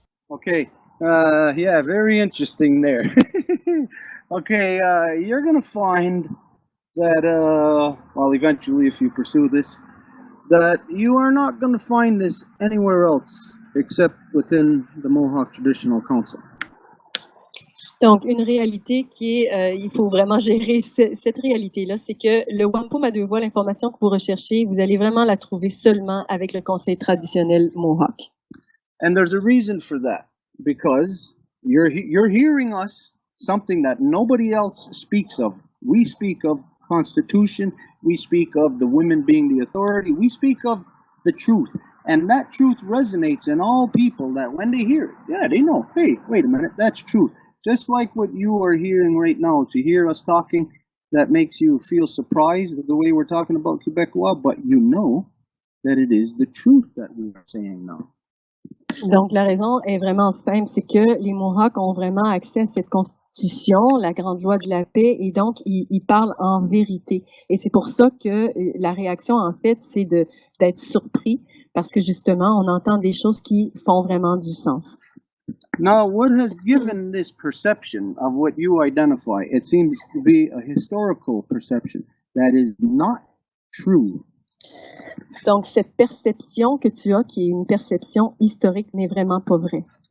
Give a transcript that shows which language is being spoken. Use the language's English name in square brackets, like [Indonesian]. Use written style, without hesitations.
[English] Okay, yeah, very interesting there. Okay, you're going to find that, well, eventually if you pursue this, that you are not going to find this anywhere else except within the Mohawk Traditional Council. [French] Donc, une réalité qui est, il faut vraiment gérer cette réalité-là, c'est que le Wampum à deux voies, l'information que vous recherchez, vous allez vraiment la trouver seulement avec le Conseil traditionnel Mohawk. [English] And there's a reason for that, because you're hearing us something that nobody else speaks of. We speak of Constitution, we speak of the women being the authority, we speak of the truth. And that truth resonates in all people that when they hear it, yeah, they know, hey, wait a minute, that's truth. Just like what you are hearing right now, to hear us talking, that makes you feel surprised the way we're talking about Quebecois, but you know that it is the truth that we are saying now. [French] Donc, la raison est vraiment simple, c'est que les Mohawks ont vraiment accès à cette constitution, la grande loi de la paix, et donc, ils parlent en vérité. Et c'est pour ça que la réaction, en fait, c'est d'être surpris, parce que justement, on entend des choses qui font vraiment du sens. [English] Now, what has given this perception of what you identify? It seems to be a historical perception that is not true. [French] Donc, cette perception que tu as, qui est une perception historique, n'est vraiment pas vraie.